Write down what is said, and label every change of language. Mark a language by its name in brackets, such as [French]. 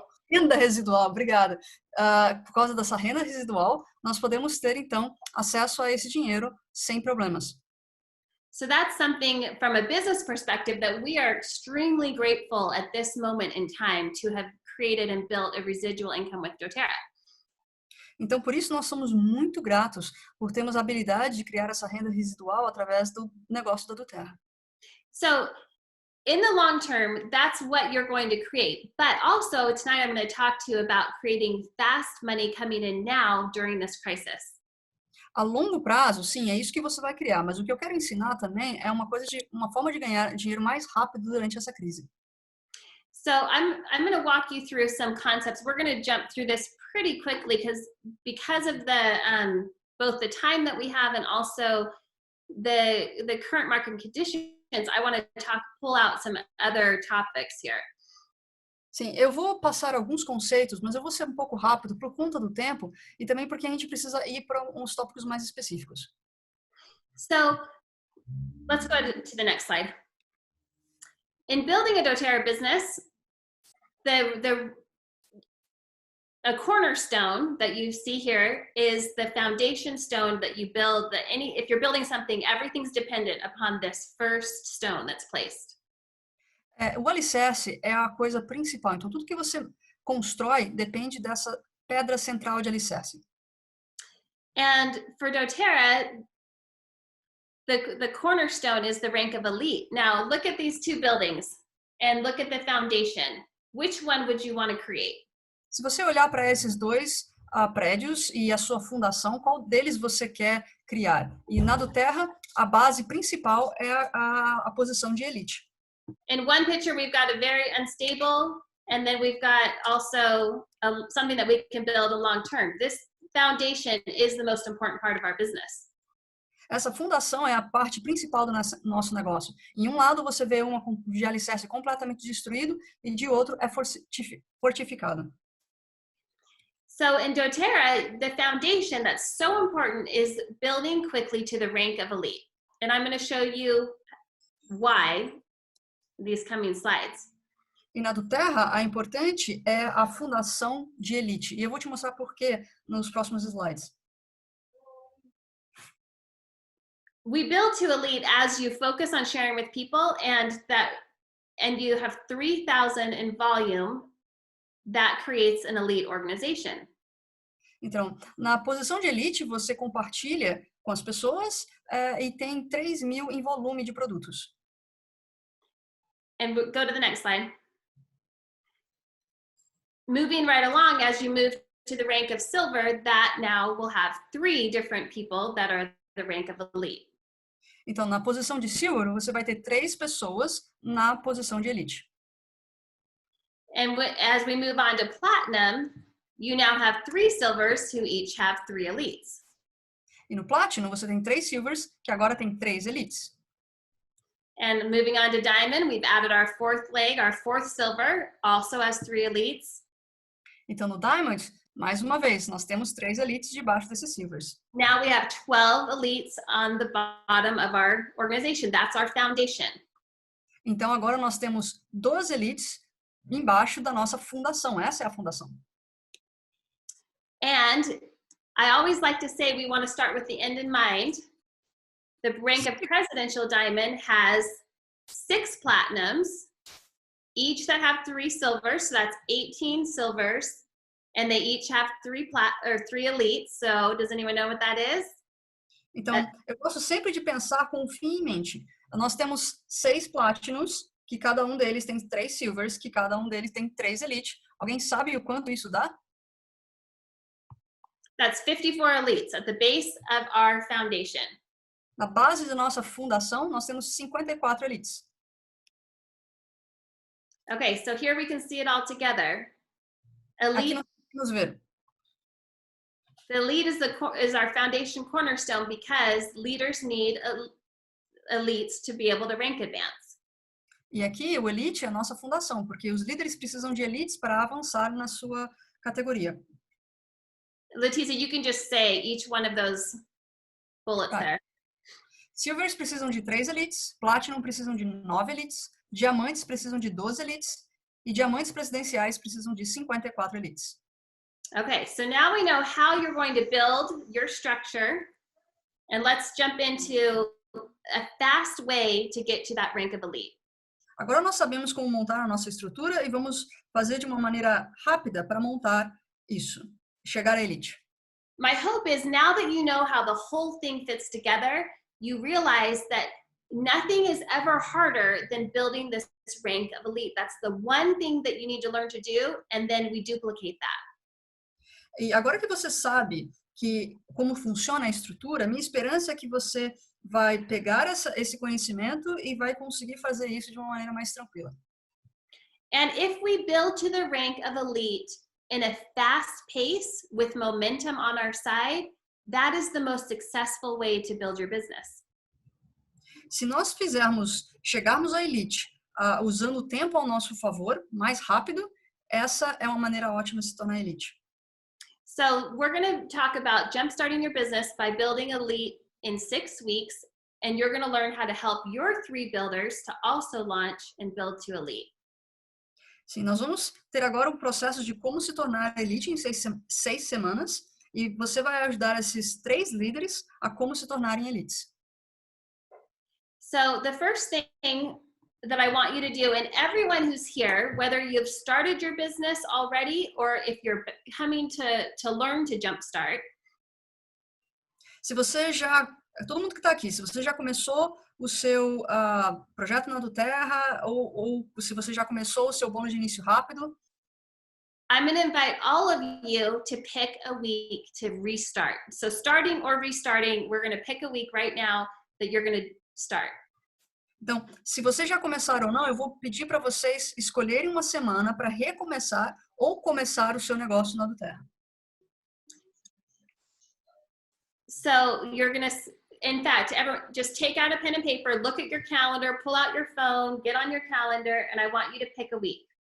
[Portuguese] Renda residual, obrigada. Por causa dessa renda residual, nós podemos ter, então, acesso a esse dinheiro sem problemas. [English] So that's something from a business perspective that we are extremely grateful at this moment in time to have created and built a residual income with doTERRA. [Portuguese] Então, por isso, nós somos muito gratos por termos a habilidade de criar essa renda residual através do negócio da doTERRA. [English] So, in the long term, that's what you're going to create. But also, tonight I'm going to talk to you about creating fast money coming in now during this crisis. [Portuguese] A longo prazo, sim, é isso que você vai criar. Mas o que eu quero ensinar também é uma forma de ganhar dinheiro mais rápido durante essa crise. [English] So I'm going to walk you through some concepts. We're going to jump through this pretty quickly because of the both the time that we have and also the current market conditions. I want to pull out some other topics here. [Portuguese] Sim, eu vou passar alguns conceitos, mas eu vou ser um pouco rápido por conta do tempo e também porque a gente precisa ir para uns tópicos mais específicos. [English] So let's go to the next slide. In building a doTERRA business, a cornerstone that you see here is the foundation stone that you build. If you're building something, everything's dependent upon this first stone that's placed. [Portuguese] O alicerce é a coisa principal. Então, tudo que você constrói depende dessa pedra central de alicerce. [English] And for doTERRA, the cornerstone is the rank of elite. Now, look at these two buildings and look at the foundation. Which one would you want to create? [Portuguese] Se você olhar para esses dois prédios e a sua fundação, qual deles você quer criar? E na doTERRA, a base principal é a posição de elite. [English] In one picture, we've got a very unstable, and then we've got also something that we can build a long term. This foundation is the most important part of our business. [Portuguese] Essa fundação é a parte principal do nosso negócio. Em um lado, você vê uma de alicerce completamente destruído e de outro é fortificado. [English] So in doTERRA, the foundation that's so important is building quickly to the rank of elite. And I'm going to show you why these coming slides. [Portuguese] E na doTERRA, a importante é a fundação de elite. E eu vou te mostrar por quê nos próximos slides. [English] We build to elite as you focus on sharing with people, and you have 3,000 in volume. That creates an elite organization. [Portuguese] Então, na posição de elite, você compartilha com as pessoas e tem 3.000 em volume de produtos. [English] And go to the next slide. Moving right along, as you move to the rank of silver, that now will have 3 different people that are the rank of elite. [Portuguese] Então, na posição de silver, você vai ter 3 pessoas na posição de elite. [English] And as we move on to platinum, you now have 3 silvers who each have 3 elites. [Portuguese] E no Platinum, você tem 3 silvers, que agora tem 3 elites. [English] And moving on to diamond, we've added our 4th leg, our 4th silver, also has 3 elites. [Portuguese] Então, no Diamond, mais uma vez, nós temos 3 elites debaixo desses silvers. [English] Now we have 12 elites on the bottom of our organization. That's our foundation. [Portuguese] Então, agora nós temos 12 elites embaixo da nossa fundação. Essa é a fundação. [English] And I always like to say we want to start with the end in mind. The rank of presidential diamond has 6 platinums, each that have 3 silvers, so that's 18 silvers, and they each have 3 elites. So does anyone know what that is? [Portuguese] Então, eu gosto sempre de pensar com o fim em mente. Nós temos 6 platinums, que cada um deles tem 3 silvers, que cada um deles tem 3 elite. Alguém sabe o quanto isso dá? [English] That's 54 elites at the base of our foundation. [Portuguese] Na base da nossa fundação, nós temos 54 elites. [English] Okay, so here we can see it all together. [Portuguese] Aqui [English] Elite, [Portuguese] nós podemos ver. [English] the elite is our foundation cornerstone because leaders need elites to be able to rank advance. [Portuguese] E aqui o elite é a nossa fundação, porque os líderes precisam de elites para avançar na sua categoria. [English] Leticia, you can just say each one of those bullets there. [Portuguese] Silvers precisam de 3 elites, Platinum precisam de 9 elites, Diamantes precisam de 12 elites e Diamantes presidenciais precisam de 54 elites. [English] Okay, so now we know how you're going to build your structure, and let's jump into a fast way to get to that rank of elite. [Portuguese] Agora nós sabemos como montar a nossa estrutura e vamos fazer de uma maneira rápida para montar isso, chegar à elite. [English] My hope is now that you know how the whole thing fits together, you realize that nothing is ever harder than building this rank of elite. That's the one thing that you need to learn to do, and then we duplicate that. [Portuguese] E agora que você sabe como funciona a estrutura, minha esperança é que você vai pegar esse conhecimento e vai conseguir fazer isso de uma maneira mais tranquila. [English] And if we build to the rank of elite in a fast pace with momentum on our side, that is the most successful way to build your business. [Portuguese] Se nós chegarmos à elite usando o tempo ao nosso favor, mais rápido, essa é uma maneira ótima de se tornar elite. [English] So we're going to talk about jumpstarting your business by building elite in 6 weeks, and you're going to learn how to help your 3 builders to also launch and build to elite. [Portuguese] Sim, nós vamos ter agora um processo de como se tornar elite em 6 semanas, e você vai ajudar esses 3 líderes a como se tornarem elites. [English] So the first thing that I want you to do, and everyone who's here, whether you've started your business already or if you're coming to learn to jumpstart. [Portuguese] Se você já, todo mundo que está aqui, se você já começou o seu projeto na doTERRA ou se você já começou o seu bônus de início rápido, [English] I'm going to invite all of you to pick a week to restart. So starting or restarting, we're going to pick a week right now that you're going to start. [Portuguese] Então, se vocês já começaram ou não, eu vou pedir para vocês escolherem uma semana para recomeçar ou começar o seu negócio na doTERRA. [English] So you're going to, in fact, everyone, just take out a pen and paper, look at your calendar, pull out your phone, get on your calendar, and I want you to pick a week.